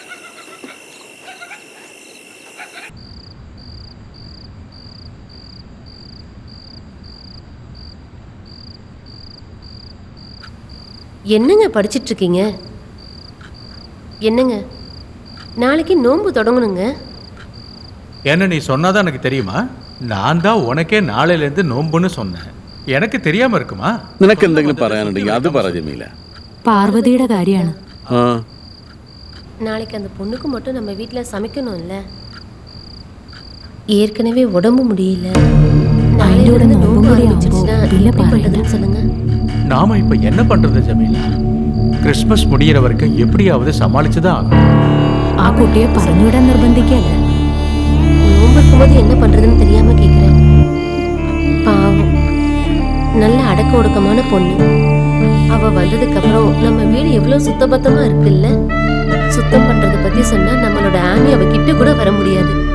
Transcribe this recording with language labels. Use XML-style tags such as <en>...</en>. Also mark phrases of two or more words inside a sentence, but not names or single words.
<ta>என்னங்க படிச்சிட்டு இருக்கீங்க? என்னங்க நாளைக்கு நோன்பு தொடங்கணுங்க. என்ன நீ சொன்னாதான் எனக்கு தெரியுமா? நான் தான் உனக்கே நாளையிலேருந்து நோன்புன்னு சொன்னேன். எனக்கு தெரியாம இருக்குமா?</ta> <ml>നിനക്ക് എന്തെങ്കിലും പറയാനുണ്ടെങ്കിൽ അത് പറ ജമീല. പാർവതിയുടെ കാര്യമാണ്.</ml> <ta>நாளைக்கு அந்த பொண்ணுக்கு மட்டும் நம்ம வீட்டில் சமைக்கணும்ல. ஏற்கனவே உடம்பு முடியல. நாளையோட நோன்பு ஆரம்பிச்சிருச்சுன்னா எப்படி பண்றதுன்னு சொல்லுங்க. நாம இப்ப என்ன பண்றது ஜமீலா? கிறிஸ்மஸ் முடியிற வரைக்கும் எப்படியாவது சமாளிச்சுதான் ஆகணும்.</ta> <ml>ആ കുട്ടിയെ പറഞ്ഞുവിടാൻ നിർബന്ധിക്കല്ല.</ml> <ta>நோன்பு இருக்கும்போது என்ன பண்றதுன்னு தெரியாம கேக்குறேன். பாவம், நல்ல அடக்க ஒடுக்கமான பொண்ணு. அவ வந்ததுக்கு அப்புறம் நம்ம வீடு எவ்வளவு சுத்தபத்தமா இருக்குல்ல. சுத்தம் பண்றத பத்தி சொன்னா நம்மளோட ஆனி அவ கிட்ட கூட வர முடியாது.</ta>